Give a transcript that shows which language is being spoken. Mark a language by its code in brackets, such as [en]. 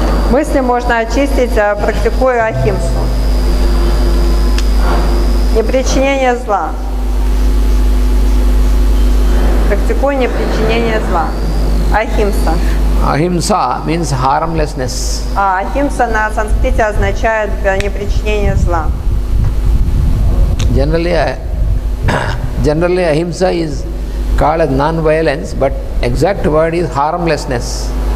[ru] Мысли можно очистить, практикуя ахимсу. Непричинение зла. Практикуя непричинение зла. Ахимса. [en] Ahimsa means harmlessness. [ru] Ахимса на санскрите означает непричинение зла. [en] Generally ahimsa is called as non-violence, but exact word is harmlessness.